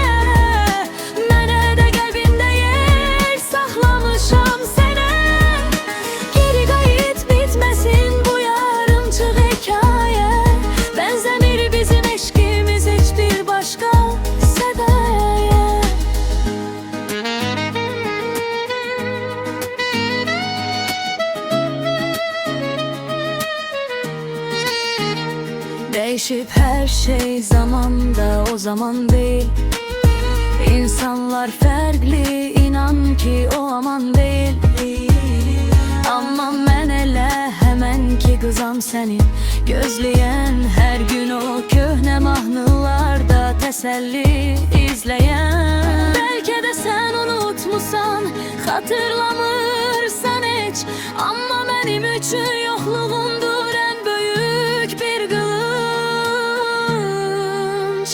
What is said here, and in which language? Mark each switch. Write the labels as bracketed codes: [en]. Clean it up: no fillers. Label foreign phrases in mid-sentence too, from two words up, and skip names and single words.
[az] Mənə də qəlbimdə yer saxlamışam sənə. Geri qayıt bitməsin bu yarımçıq hekayə. Bənzəmir bizim eşqimiz heç bir başqa sədaya. [tr] Değişip her şey zamanda o zaman değil. İnsanlar farklı inan ki o aman değil. [az] Ama mən elə həmən ki qızam sənin gözləyən, hər gün o köhnə mahnılarda təsəlli izləyən. Bəlkə də sən unutmusan, xatırlamırsan heç. Amma mənim üçün yoxluğundur ən böyük bir qılınc.